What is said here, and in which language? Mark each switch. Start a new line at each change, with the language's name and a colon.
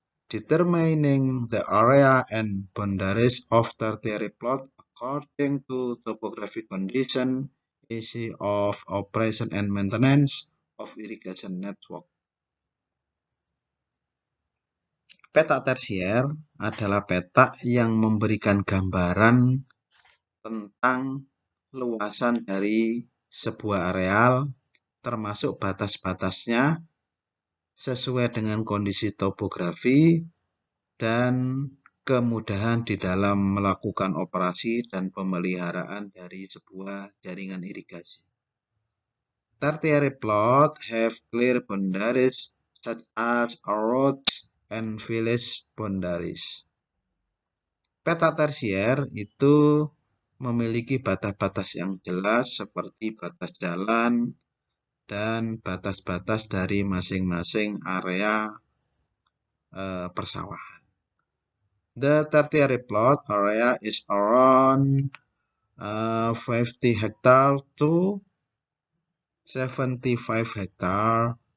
English: Determining the area and boundaries of tertiary plot according to topographic condition, easy of operation and maintenance of irrigation network.
Indonesian: Peta tersier adalah peta yang memberikan gambaran tentang luasan dari sebuah areal, termasuk batas-batasnya sesuai dengan kondisi topografi dan kemudahan di dalam melakukan operasi dan pemeliharaan dari sebuah jaringan irigasi.
English: Tertiary plot have clear boundaries such as roads and village boundaries.
Indonesian: Peta tersier itu memiliki batas-batas yang jelas seperti batas jalan dan batas-batas dari masing-masing area persawahan.
English: The tertiary plot area is around 50 hectare to 75 hectare.